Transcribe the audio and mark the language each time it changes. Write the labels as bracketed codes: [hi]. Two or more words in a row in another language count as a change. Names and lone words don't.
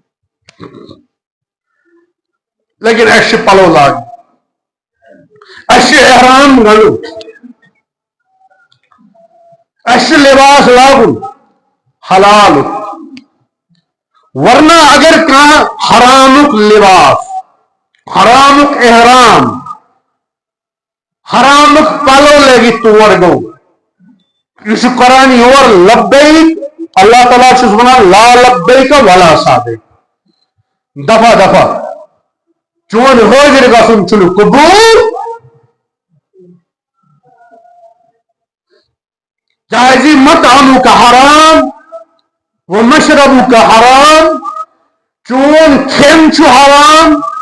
[ks] لیکن اَسہِ چھِ پلو لاگٕنۍ اَسہِ چھِ احرام گنٛڈُن اَسہِ چھُ لباس لاگُن حلالُک ورنہ اگر کانٛہہ حرامُک لباس حرامُک احرام حرامُک پلو لٲگِتھ تور گوٚو یہِ چھُ کران یور لبیک اللہ تعالیٰ چھُس وَنان [ar] لا لبیک ولا سعدیک [ks] دفعہ دفعہ چون حٲضِر گژھُن چھُنہٕ قبوٗل کیازِ مطعمُک حرام ومشربُک حرام چون کھٮ۪ن چھُ حرام